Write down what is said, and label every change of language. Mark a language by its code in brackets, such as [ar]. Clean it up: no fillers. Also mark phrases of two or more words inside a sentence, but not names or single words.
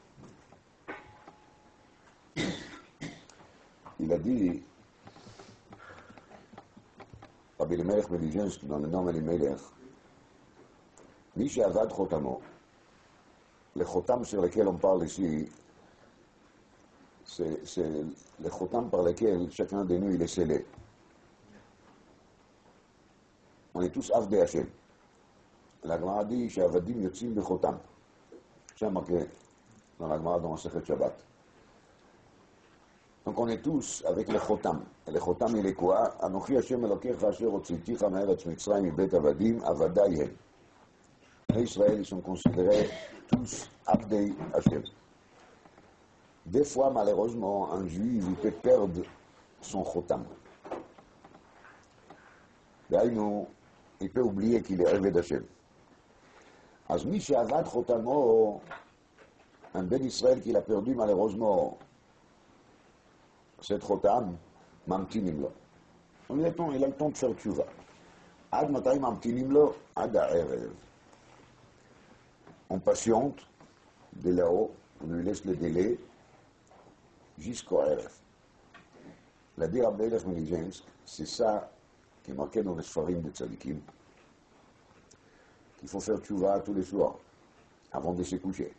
[fr] Il a dit, Rabbi Elimelech Melizhensk, dans le nom Elimelech, [he] מי שאבד חותמו, [fr] le chotam sur lequel on parle ici, c'est le chotam par lequel chacun de nous il est scellé. On est tous [he] עבדי השם. [fr] la Gemara dit [he] שהעבדים יוצאים בחותם. [fr] C'est marqué dans la Gemara dans Masechet Shabbat. Donc on est tous avec les chotam. Et les chotam, il est quoi? [he] אנכי השם אלהיך אשר הוצאתיך מארץ מצרים מבית עבדים עבדי הם. [fr] Les Israël, ils sont considérés tous [he] עבדי השם. [fr] Des fois, malheureusement, un juif, il peut perdre son chotam. D'ailleurs, il peut oublier qu'il est [he] עבד השם. אז מי שעבד חותמו, [fr] un Ben Israël qu'il a perdu malheureusement cette chotam, [he] ממתינים לו. [fr] il a le temps de faire tchouva. [he] עד מתי ממתינים לו? עד הערב. [fr] On patiente de là-haut, on lui laisse le délai jusqu'au ערב. La dire Rabbi Eliezer Melijensk, c'est ça qui est marqué dans les Sfarim de Tzadikim, qu'il faut faire tchouva tous les soirs, avant de se coucher.